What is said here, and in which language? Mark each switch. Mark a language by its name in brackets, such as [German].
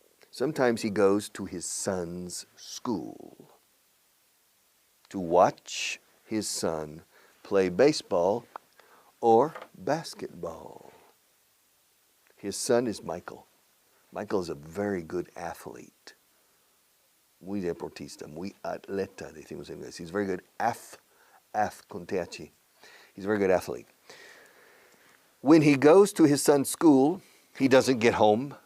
[English] Sometimes he goes to his son's school to watch his son play baseball or basketball. His son is Michael. Michael is a very good athlete. [Spanish] Muy deportista, muy atleta, decimos en inglés. [English] He's very good [Spanish] con TH. [English] He's a very good athlete. When he goes to his son's school, he doesn't get home.